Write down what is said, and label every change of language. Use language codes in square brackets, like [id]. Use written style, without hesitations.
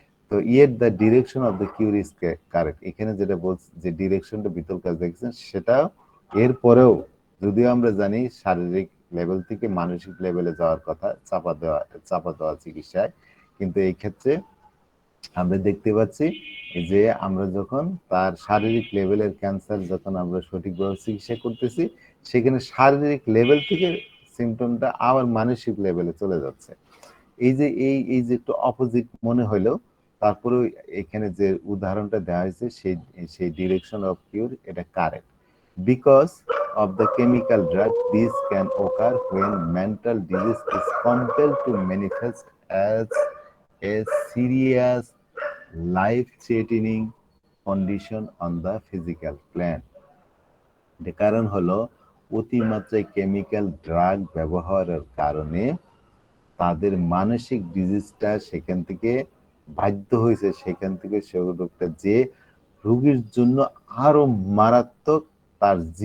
[bn] তো [en] yet the direction of the cure is correct, [bn] এখানে যেটা বলছে যে ডিরেকশনটা বিতর্ক দেখছেন, সেটাও এরপরেও যদিও আমরা জানি শারীরিক লেভেল থেকে মানসিক লেভেলে যাওয়ার কথা চাপা দেওয়া চিকিৎসায়, কিন্তু এই ক্ষেত্রে আমরা দেখতে পাচ্ছি যে আমরা যখন তার শারীরিক লেভেলের ক্যান্সার যখন আমরা সঠিকভাবে চিকিৎসা করতেছি, সেখানে শারীরিক লেভেল থেকে সিমটমটা আবার মানসিক লেভেলে চলে যাচ্ছে। এই যে একটু অপোজিট মনে হইলেও, তারপরেও এখানে যে উদাহরণটা দেওয়া হয়েছে সেই সেই ডিরেকশন অফ কিউর এটা correct, [en] Because of the chemical drug, this can occur when mental disease is compelled to manifest as a serious life-threatening condition on the physical plane. [bn] এর কারণ হলো অতিমাত্রায় কেমিক্যাল ড্রাগ ব্যবহারের কারণে তাদের মানসিক ডিজিজটা সেখান থেকে বাধ্য হয়েছে, সেখান থেকে সে রোগটা যে রোগীর জন্য আরো মারাত্মক, তার